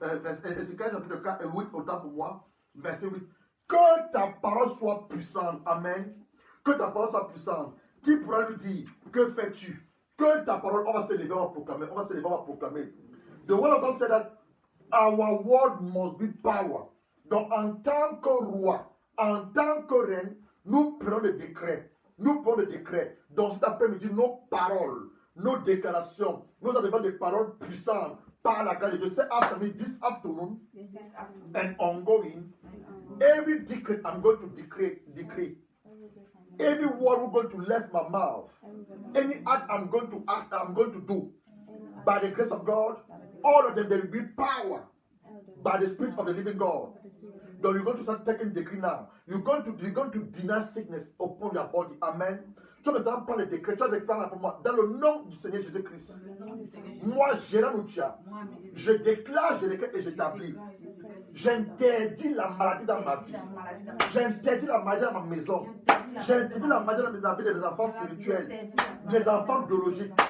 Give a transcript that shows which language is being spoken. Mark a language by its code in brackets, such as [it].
[fr] Ecclésias chapitre 4, 8, autant pour moi. Verset 8. Que ta parole soit puissante. Amen. Que ta parole soit puissante. Qui pourra lui dire, que fais-tu? Que ta parole, on va se lever, on va proclamer. [en] The word of God said that our word must be power. [fr] Donc, en tant que roi, en tant que reine, nous prenons le décret. Donc, cet après-midi, nos paroles, nos déclarations, nous avons des paroles puissantes par la grâce de Dieu. [en] Say after me this afternoon and ongoing, every decree I'm going to decree. Every word we're going to let my mouth, any act I'm going to do, by the grace of God, all of them there will be power by the Spirit of the living God. Donc you're going to start taking decree now. You're going to deny sickness upon your body. Amen. [fr] Tu vas maintenant prendre le décret, tu vas déclarer pour moi, dans le nom du Seigneur Jésus-Christ. Moi, Gérard Moutia, je déclare, je décrète et j'établis. J'interdis la maladie dans ma vie. J'interdis la maladie dans ma maison. J'interdis la maladie dans la vie des enfants spirituels, des enfants biologiques.